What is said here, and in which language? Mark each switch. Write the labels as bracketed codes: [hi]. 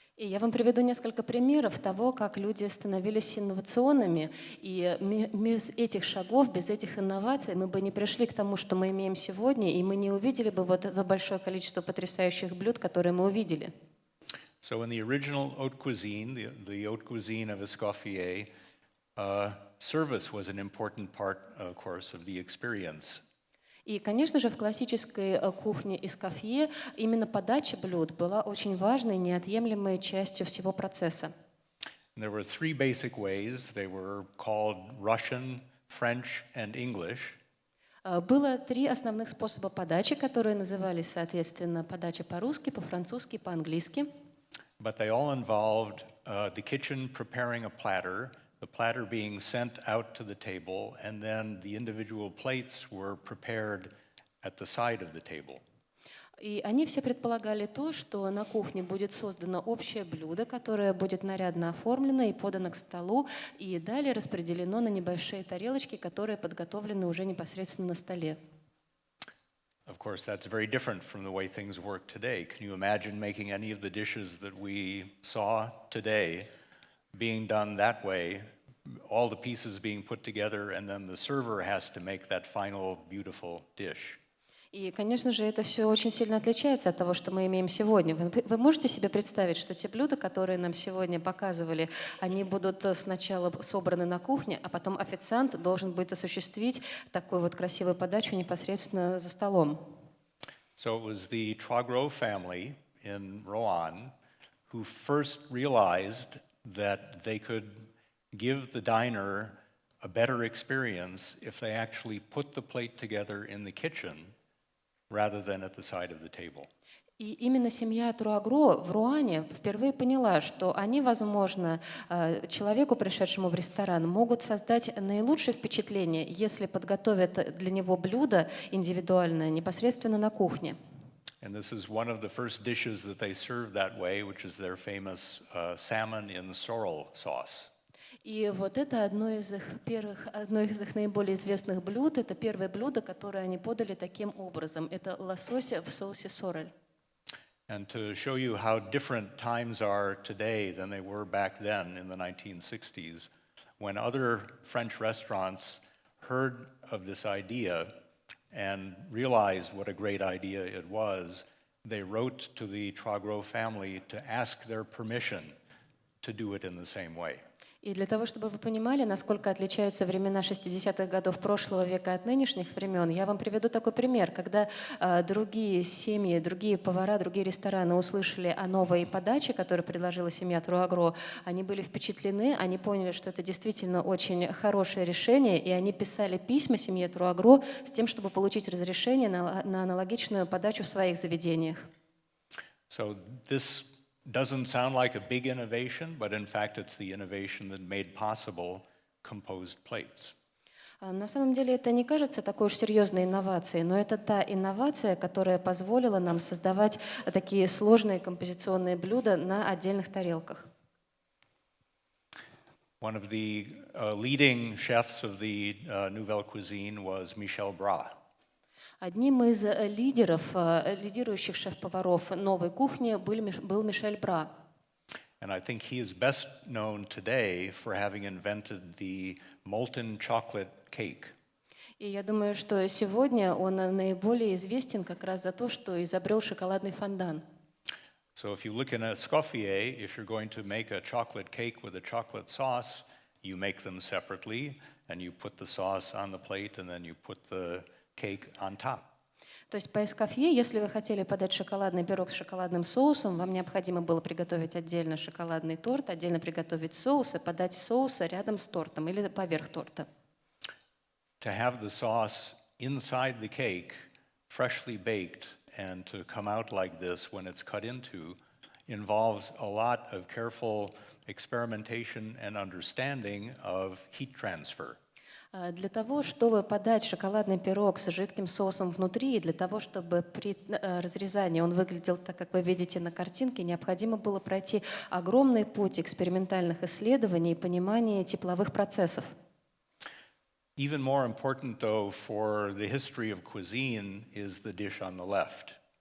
[ru] И я вам приведу несколько примеров того, как люди становились инновационными. И без этих шагов, без этих инноваций мы бы не пришли к тому, что мы имеем сегодня, и мы не увидели бы вот это большое количество потрясающих блюд, которые мы увидели. [en] So in the original haute cuisine, the haute cuisine of Escoffier, service was an important part, of course, of the experience. [ru] И, конечно же, в классической кухне Эскофье именно подача блюд была очень важной, неотъемлемой частью всего процесса. [en] There were three basic ways. They were called Russian, French, and English. [ru] Было 3 основных способа подачи, которые назывались, соответственно, подача по-русски, по-французски, по-английски. [en] But they all involved the kitchen preparing a platter, the platter being sent out to the table, and then the individual plates were prepared at the side of the table. [ru] И они все предполагали то, что на кухне будет создано общее блюдо, которое будет нарядно оформлено и подано к столу, и далее распределено на небольшие тарелочки, которые подготовлены уже непосредственно на столе. [en] Of course, that's very different from the way things work today. Can you imagine making any of the dishes that we saw today being done that way, all the pieces being put together, and then the server has to make that final beautiful dish? [ru] И, конечно же, это все очень сильно отличается от того, что мы имеем сегодня. Вы можете себе представить, что те блюда, которые нам сегодня показывали, они будут сначала собраны на кухне, а потом официант должен будет осуществить такую вот красивую подачу непосредственно за столом. [en] So it was the Trois Gros family in Rouen who first realized that they could give the diner a better experience if they actually put the plate together in the kitchen rather than at the side of the table. [ru] И именно семья Труагро в Руане впервые поняла, что они, возможно, человеку, пришедшему в ресторан, могут создать наилучшее впечатление, если подготовят для него блюдо индивидуальное непосредственно на кухне. [en] And this is one of the first dishes that they served that way, which is their famous salmon in sorrel sauce. [ru] И вот это одно из их наиболее известных блюд. Это первое блюдо, которое они подали таким образом. Это лосось в соусе сорель. [en] And to show you how different times are today than they were back then in the 1960s, when other French restaurants heard of this idea and realized what a great idea it was, they wrote to the Trois Gros family to ask their permission to do it in the same way. [ru] И для того, чтобы вы понимали, насколько отличаются времена 60-х годов прошлого века от нынешних времен, я вам приведу такой пример. Когда другие семьи, другие повара, другие рестораны услышали о новой подаче, которую предложила семья Труагро, они были впечатлены, они поняли, что это действительно очень хорошее решение, и они писали письма семье Труагро с тем, чтобы получить разрешение на аналогичную подачу в своих заведениях. [en] So this doesn't sound like a big innovation, but in fact it's the innovation that made possible composed plates. [ru] На самом деле это не кажется такой уж серьезной инновацией, но это та инновация, которая позволила нам создавать такие сложные композиционные блюда на отдельных тарелках. [en] One of the leading chefs of the Nouvelle Cuisine was Michel Bras. [ru] Одним из лидирующих шеф-поваров новой кухни был Мишель Бра. [en] And I think he is best known today for having invented the molten chocolate cake. [ru] И я думаю, что сегодня он наиболее известен как раз за то, что изобрел шоколадный фондан. [en] So if you look in a Escoffier, if you're going to make a chocolate cake with a chocolate sauce, you make them separately, and you put the sauce on the plate, and then you put the cake on top. [ru] То есть по эскофье, если вы хотели подать шоколадный пирог с шоколадным соусом, вам необходимо было приготовить отдельно шоколадный торт, отдельно приготовить соус и подать соус рядом с тортом или поверх торта. [en] To have the sauce inside the cake, freshly baked, and to come out like this when it's cut into, involves a lot of careful experimentation and understanding of heat transfer. [ru] Для того, чтобы подать шоколадный пирог с жидким соусом внутри, и для того, чтобы при разрезании он выглядел так, как вы видите на картинке, необходимо было пройти огромный путь экспериментальных исследований и понимания тепловых процессов. [en] Even more important, though, for the history of cuisine is the dish on the left.